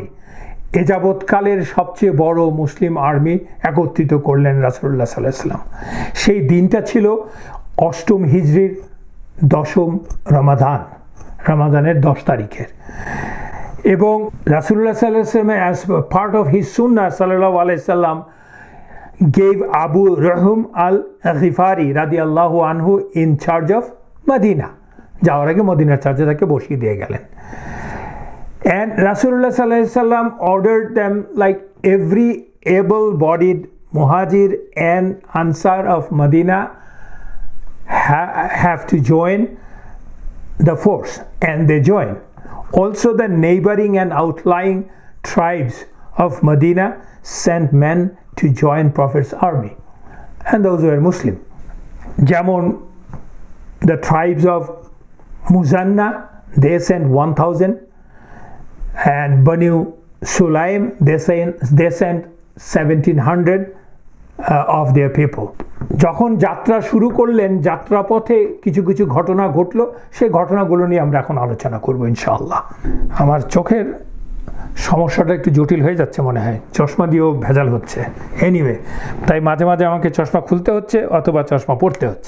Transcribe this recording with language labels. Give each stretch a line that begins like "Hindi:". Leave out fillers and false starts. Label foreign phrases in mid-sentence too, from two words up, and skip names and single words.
Bangla: এ যাবৎকালের সবচেয়ে বড় মুসলিম আর্মি একত্রিত করলেন রাসূলুল্লাহ
Arabic: صلى الله عليه وسلم.
Bangla: সেই দিনটা ছিল 8ম হিজরির 10ম রমাদানের 10 তারিখের। এবং রাসূলুল্লাহ
Arabic: صلى الله عليه وسلم,
English: as part of his sunnah
Arabic: صلى الله عليه وسلم,
English: gave Abu Rahum al-Ghifari
Arabic: رضي الله عنه
English: in charge of Medina.
Bangla: যাওয়ার আগে মদিনার চার্জে তাকে বসিয়ে দিয়ে গেলেন।
English: And Rasulullah
Arabic: صلى الله عليه وسلم
English: ordered them, like every able-bodied Muhajir and Ansar of Medina have to join the force, and they join. Also the neighboring and outlying tribes of Medina sent men to join Prophet's army, and those were Muslim. যেমন the tribes of Muzanna, they sent 1,000, and Banu Sulaim, they sent 1,700 of their people.
Bangla: যখন যাত্রা শুরু করলেন, যাত্রাপথে কিছু ঘটনা ঘটলো, সেই ঘটনাগুলো নিয়ে আমরা এখন আলোচনা করব ইনশাআল্লাহ। আমার চোখের সমস্যাটা একটু জটিল হয়ে যাচ্ছে মনে হয়, চশমা দিয়েও ভেজাল হচ্ছে। এনিওয়ে, তাই মাঝে মাঝে আমাকে চশমা খুলতে হচ্ছে অথবা চশমা পড়তে হচ্ছে।